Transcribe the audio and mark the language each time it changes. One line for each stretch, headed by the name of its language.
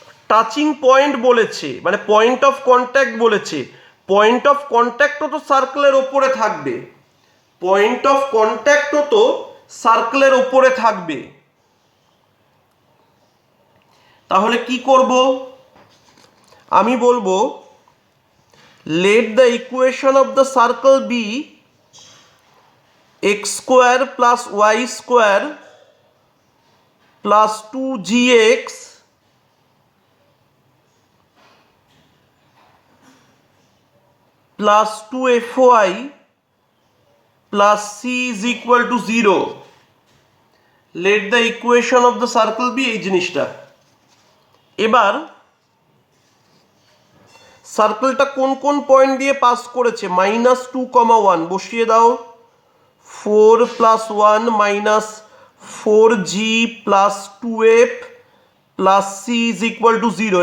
Bangla: Touching point বলেছে, মানে point of contact বলেছে। পয়েন্ট অফ কন্ট্যাক্টও তো সার্কেলের ওপরে থাকবে, পয়েন্ট অফ কন্ট্যাক্টও তো সার্কেলের ওপরে থাকবে। তাহলে কি করব? আমি বলবো
English: Let the equation of the circle be x² + y² + 2gx plus 2fy plus c is equal to 0. Let the equation of the circle be
Bangla: এই জিনিসটা। এবার সার্কেলটা কোন কোন পয়েন্ট দিয়ে পাস করেছে? -2, 1 বসিয়ে দাও। 4 + 1 - 4g plus 2f plus c is equal to 0।